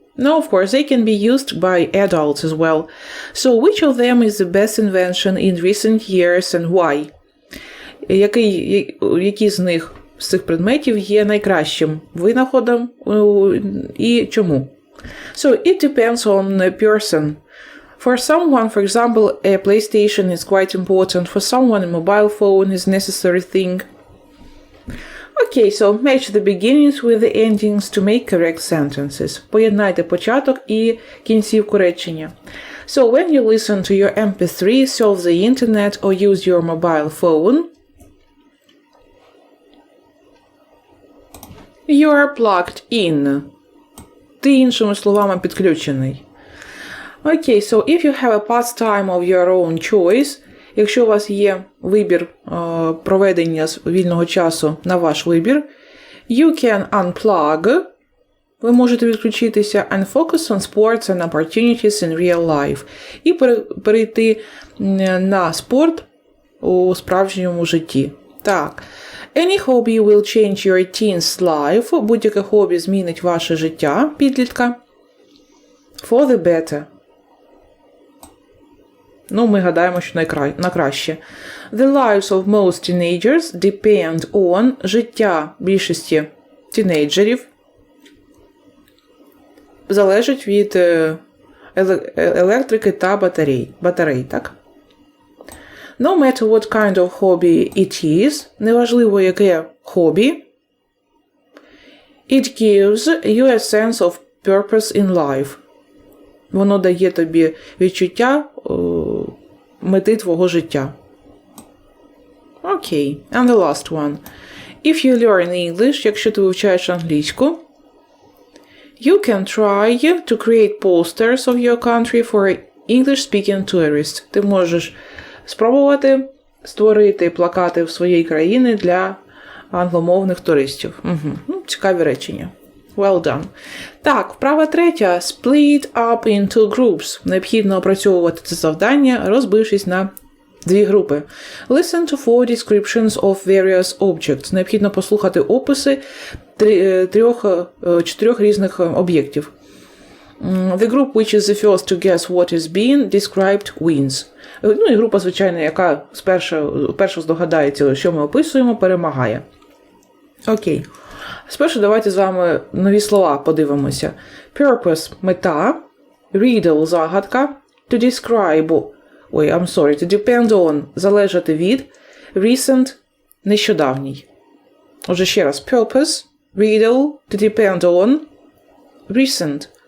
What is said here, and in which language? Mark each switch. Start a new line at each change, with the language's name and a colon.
English: No, of course, they can be used by adults as well. So, which of them is the best invention in recent years and why?
Ukrainian: Які з них, з цих предметів, є найкращим винаходом і чому?
English: So, it depends on a person. For someone, for example, a PlayStation is quite important. For someone, a mobile phone is a necessary thing. Okay, so match the beginnings with the endings to make correct sentences.
Ukrainian: Поєднайте початок і кінцівку речення.
English: So, when you listen to your MP3, surf the internet or use your mobile phone, you are plugged in.
Ukrainian: Ти, іншими словами, підключений.
English: Okay, so if you have a pastime of your own choice,
Ukrainian: якщо у вас є вибір проведення вільного часу на ваш вибір,
English: you can unplug,
Ukrainian: ви можете відключитися,
English: and focus on sports and opportunities in real life.
Ukrainian: І перейти на спорт у справжньому житті. Так.
English: Any hobby will change your teen's life.
Ukrainian: Будь-яке хобі змінить ваше життя, підлітка.
English: For the better.
Ukrainian: Ну, ми гадаємо, що на краще.
English: The lives of most teenagers depend on.
Ukrainian: Життя більшості тінейджерів залежить від електрики та батарей, так?
English: No matter what kind of hobby it is,
Ukrainian: неважливо яке хобі,
English: it gives you a sense of purpose in life.
Ukrainian: Воно дає тобі відчуття мети твого життя. Окей.
English: And the last one. If you learn English,
Ukrainian: якщо ти вивчаєш англійську,
English: you can try to create posters of your country for English-speaking tourists.
Ukrainian: Ти можеш спробувати створити плакати в своїй країні для англомовних туристів. Ну, цікаві речення.
English: Well done.
Ukrainian: Так, вправа третя.
English: Split up into groups.
Ukrainian: Необхідно опрацьовувати це завдання, розбившись на дві групи.
English: Listen to 4 descriptions of various objects.
Ukrainian: Необхідно послухати описи 4 різних об'єктів.
English: The group which is the first to guess what is being described wins.
Ukrainian: Ну і група, звичайно, яка перша здогадається, що ми описуємо, перемагає. Окей. Спершу давайте з вами нові слова подивимося. Purpose – мета, riddle – загадка,
English: to describe, to depend on, залежати від, recent, нещодавній.
Ukrainian: Отже, ще раз, purpose, riddle, to depend on, recent.